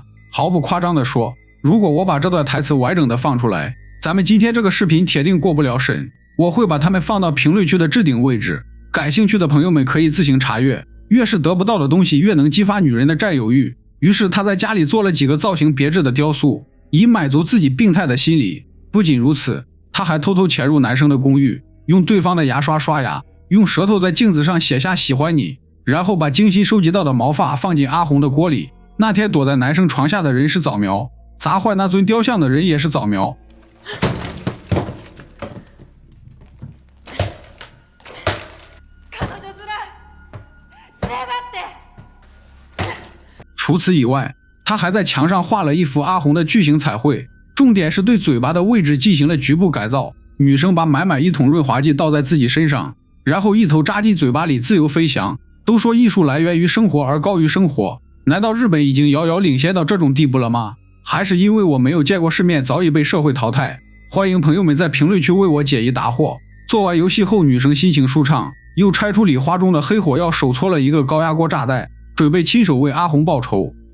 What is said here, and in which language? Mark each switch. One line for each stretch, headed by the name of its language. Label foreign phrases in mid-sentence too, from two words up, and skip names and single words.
Chinese: 毫不誇張地說，如果我把這段台詞完整的放出來，咱們今天這個視頻鐵定過不了審。我會把它們放到評論區的置頂位置，感興趣的朋友們可以自行查閱。越是得不到的東西，越能激發女人的佔有慾。於是他在家裡做了幾個造型別緻的雕塑，以滿足自己病態的心理。不僅如此，他還偷偷潛入男生的公寓，用對方的牙刷刷牙，用舌頭在鏡子上寫下喜歡你，然後把精心收集到的毛髮放進阿紅的鍋裡。那天躲在男生床下的人是早苗，砸壞那尊雕像的人也是早苗。除此以外，他還在牆上畫了一幅阿紅的巨型彩繪，重點是對嘴巴的位置進行了局部改造。女生把滿滿一桶潤滑劑倒在自己身上，然後一頭扎進嘴巴裡自由飛翔。都說藝術來源於生活而高於生活，難道日本已經遙遙領先到這種地步了嗎？還是因為我沒有見過世面，早已被社會淘汰？歡迎朋友們在評論區為我解疑答惑。做完遊戲後，女生心情舒暢，又拆出禮花中的黑火藥，手搓了一個高壓鍋炸彈，準備親手為阿紅報仇。